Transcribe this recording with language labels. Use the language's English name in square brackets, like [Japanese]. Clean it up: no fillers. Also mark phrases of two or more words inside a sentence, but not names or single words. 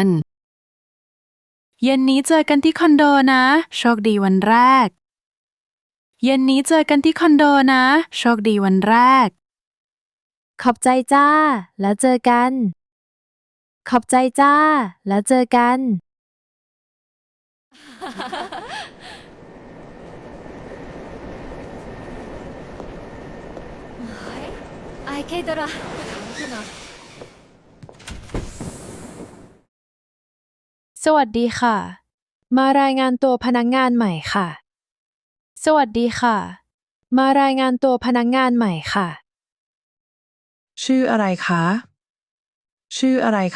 [Thai] เย็นนี้เจอกันที่คอนโดนะโชคดีวันแรกเย็นนี้เจอกันที่คอนโดนะโชคดีวันแรกขอบใจจ้าแล้วเจอกันขอบใจจ้าแล้วเจอกัน アイケイドラ สวัสดีค่ะ มารายงานตัวพนักงานใหม่ค่ะ สวัสดีค่ะ มารายงานตัวพนักงานใหม่ค่ะ ชื่ออะไรคะ ชื่ออะไรคะ